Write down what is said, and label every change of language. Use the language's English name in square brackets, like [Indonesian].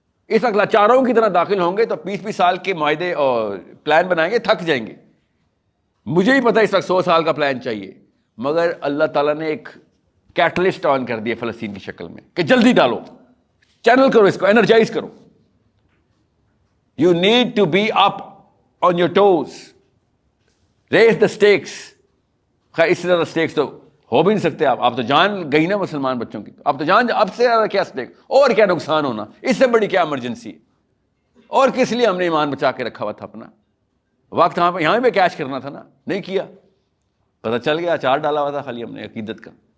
[Urdu] اس وقت لاچاروں کی طرح داخل ہوں گے تو 20-20 سال کے معاہدے اور پلان بنائیں گے, تھک جائیں گے. مجھے ہی پتا اس وقت 100 سال کا پلان چاہیے, مگر اللہ تعالیٰ نے ایک کیٹلسٹ آن کر دیا فلسطین کی شکل میں کہ جلدی ڈالو, چینل کرو اس کو, انرجائز کرو. [English] You need to be up on your toes. Raise the stakes. [Urdu] خیر اس سے زیادہ stakes تو ہو بھی نہیں سکتے. آپ تو جان گئی نا مسلمان بچوں کی, آپ تو جان, اب سے زیادہ کیا stakes, اور کیا نقصان ہونا, اس سے بڑی کیا ایمرجنسی ہے. اور کس لیے ہم نے ایمان بچا کے رکھا ہوا تھا اپنا. وقت یہاں پہ کیش کرنا تھا نا, نہیں کیا, پتہ چل گیا اچار ڈالا ہوا تھا خالی ہم نے عقیدت کا.